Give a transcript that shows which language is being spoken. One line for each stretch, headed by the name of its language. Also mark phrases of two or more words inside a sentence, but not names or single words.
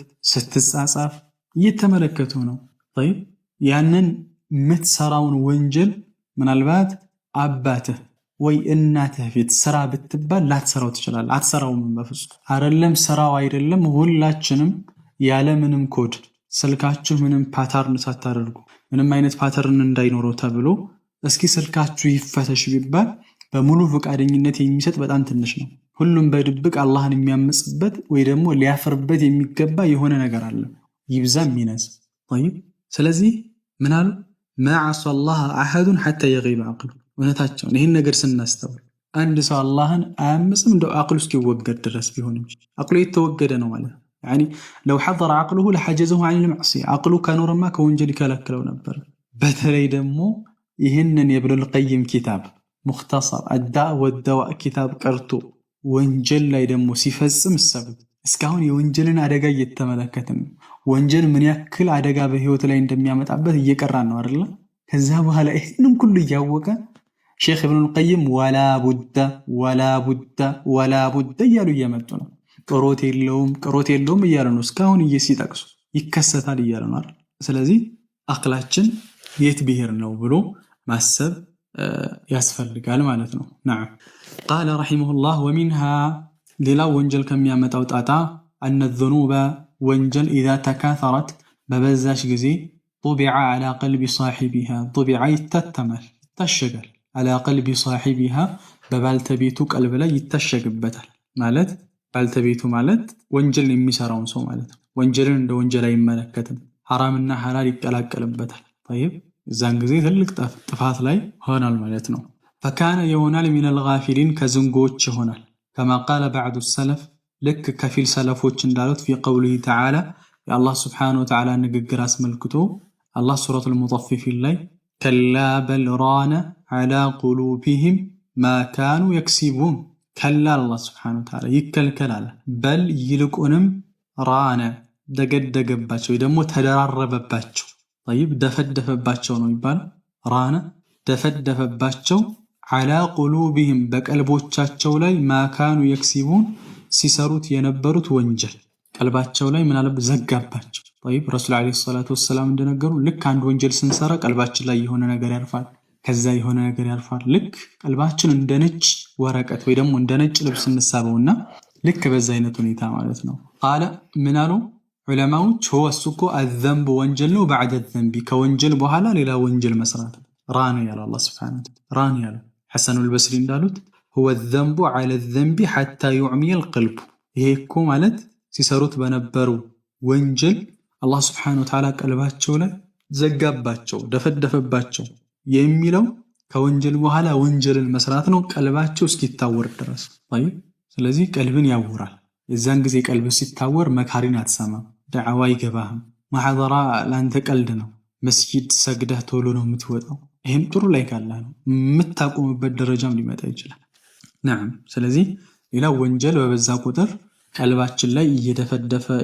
Amharic: ስትጻጻፍ እየተመለከቱ ነው። طيب ያንን የምትሰራውን ወንጀል ምናልባት አባትህ ወይ እናትህ ፊት ስራ ብትባል ላትሰራው ትችላለህ። አትሰራውም በፍጹም አይደለም ስራው አይደለም ሁላችንም ያለ ምንም ኮድ ስልካችሁ ምንም ፓተርን ሳታደርጉ ምንም አይነት ፓተርን እንዳይኖረው ተብሎ እስኪ ስልካችሁ ይፈተሽ ቢባል በሙሉ ፈቃደኝነት የሚሰጥ በጣም ትንሽ ነው። ሁሉም በድብቅ አላህን የሚያምጽበት ወይ ደግሞ ሊያፍርበት የሚገባ የሆነ ነገር አለ ይብዛም ይነስ طيب ስለዚህ ምን አሉ
Arabic: ما عصى الله احد حتى يغيب عقله
Amharic: ወነታቸው ይሄን ነገር ስናስተውል አንድ ሰው አላህን አያምጽም እንደው ዐቅሉ እስኪወገድ ድረስ ቢሆን እንጂ ዐቅሉ የተወገደ ነው ማለት ነው።
Arabic: يعني لو حضر عقله لحجزه عن المعصية
Amharic: ዐቅሉ ከኖርማ ከወንጀል ይከለክለው ነበር። በተለይ ደግሞ ይሄንን የኢብኑል ቀይም ኪታብ ሙኽተሰር الداء والدواء ኪታብ ቀርቶ ወንጀል ላይ ደግሞ ሲፈጽም ሰብት እስካሁን የወንጀልን አደጋ እየተመለከትን ወንጀል ምን ያክል አደጋ በህይወት ላይ እንደሚያመጣበት እየቀራን ነው አይደል? ከዛ በኋላ ይሄንን ሁሉ እያወቀ ሼክ ኢብኑል ቀይም ወላ ቡዳ እያሉ እየመጡ ነው። ቅሮት የለውም እያሉ ነው። እስካሁን እየሲጠቅሱ ይከሰታል እያሉ ነው አይደል? ስለዚህ አቅላችን የት ብሄር ነው ብሎ ማሰብ ያስፈልጋል ማለት ነው።
Arabic: نعم قال رحمه الله ومنها
Amharic: ሌላ ወንጀል ከሚያመጣው ጣጣ
Arabic: أن الذنوب
Amharic: ወንጀል
Arabic: إذا تكاثرت
Amharic: በበዛሽ ጊዜ
Arabic: طبع على قلب صاحبها طبع
Amharic: ይታተማል ይታሸጋል
Arabic: على قلب صاحبها
Amharic: በባልተቤቱ ቀልብ ላይ ይታሸግበታል ማለት ባልተቤቱ ማለት ወንጀል የሚሰራውን ሰው ማለት ነው። ወንጀልን እንደ ወንጀል አይመለከትም ሐራምና ሐላል ይቀላቀልበታል። طيب እዛን ጊዜ ትልቅ ጥፋት ላይ ሆናል ማለት ነው።
Arabic: فكان يونال من الغافلين
Amharic: ከዝንጎች ይሆናል
Arabic: كما قال بعض السلف
Amharic: ልክ ከፊል ሰለፎች እንዳሉት
Arabic: في قوله تعالى
Amharic: የአላህ
Arabic: سبحانه وتعالى
Amharic: ንግግር አስመልክቶ አላህ ሱረቱል ሙጠፊፊን ላይ
Arabic: كلا بل ران على قلوبهم ما كانوا يكسبون كلا الله سبحانه وتعالى
Amharic: ይከልከላል በል ይልቁንም ራነ ደገደገባቸው ወይ ደግሞ ተደራረበባቸው طيب ደፈደፈባቸው ነው ይባል ራነ ደፈደፈባቸው
Arabic: على قلوبهم
Amharic: በቀልቦቻቸው ላይ
Arabic: ما كانوا
Amharic: يكسبون ሲሰሩት የነበሩት ወንጀል ቀልባቸው ላይ ምን አለበት ዘጋባቸው። طيب
Arabic: رسول عليه صلاة وسلم
Amharic: እንደነገሩ ልክ አንድ ወንጀል ስንሰራ ቀልባችን ላይ የሆነ ነገር ያርፋል ከዛ የሆነ ነገር ያርፋል ልክ ቀልባችን እንደ ነጭ ወረቀት ወይ ደግሞ እንደ ነጭ ልብስ እንሳበውና ልክ በዛ አይነት ሁኔታ ማለት ነው። ቃለ ምን አሉ ዑለማዎች هو እሱኮ الذنب ወንጀል ነው
Arabic: بعد الذنب
Amharic: ከወንጀል በኋላ ሌላ ወንጀል መስራት ራን ያለ አላህ Subhanahu ራን ያለ ሐሰኑል በስሪ እንዳሉት
Arabic: هو الذنب على الذنب حتى يعمي القلب
Amharic: ይሄ እኮ ማለት ሲሰሩት በነበሩ ወንጀል አላህ
Arabic: سبحانه وتعالى
Amharic: ቀልባቸው ላይ ዘጋባቸው ደፈደፈባቸው የሚለው ከወንጀል በኋላ ወንጀልን መስራት ነው ቀልባቸው እስኪታወር ድረስ طيب ስለዚህ ቀልብን ያውራል የዛን ጊዜ ቀልብ ሲታወር መካሪን አትሰማም ዳዕዋ ይገባህም ማሐደራ ላንተ ቀልድ ነው መስጊድ ሰግደህ ቶሎ ነው የምትወጣው ይሄም ጥሩ ላይ ካለ ነው የምታቆምበት ደረጃም ሊመጣ ይችላል نعم ስለዚህ ሌላ ወንጀል በበዛ ቁጥር ቀልባችን ላይ እየደፈደፈ